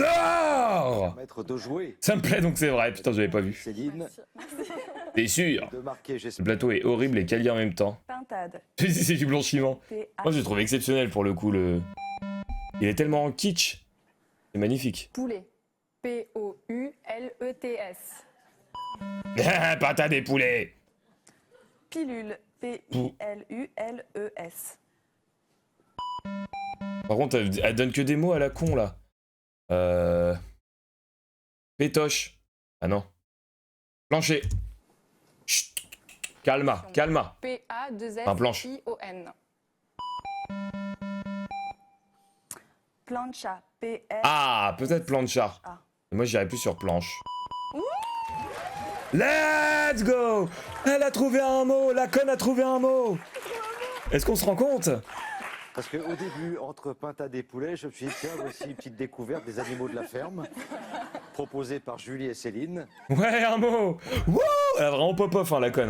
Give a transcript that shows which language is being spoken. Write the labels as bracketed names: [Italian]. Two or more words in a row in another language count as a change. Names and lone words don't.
[French] Dehors! Maître de jouer. Ça me plaît donc c'est vrai, putain j'avais pas vu. Céline, T'es sûr? de marquer, Le j'espère. plateau est horrible et quali en même temps. Pintade. C'est du blanchiment. Moi j'ai trouvé exceptionnel pour le coup le... Il est tellement kitsch. C'est magnifique. Poulet. P-O-U-L-E-T-S. Patate des poulets! Pilule. P-I-L-U-L-E-S. Par contre elle donne que des mots à la con là. Pétoche. Ah non. Plancher. Chut. Calma, calma. Un planche. P-A-2-S-I-O-N. Plancha. P-L. Ah, peut-être plancha. Ah. Moi j'irais plus sur planche. [English] Let's go! [French] Elle a trouvé un mot, la conne a trouvé un mot! Est-ce qu'on se rend compte? Parce qu'au début, entre pintade et poulet, je me suis dit, tiens, voici une petite découverte des animaux de la ferme, proposée par Julie et Céline. Ouais, un mot! Wouh! Elle a vraiment pop-off, hein, la conne.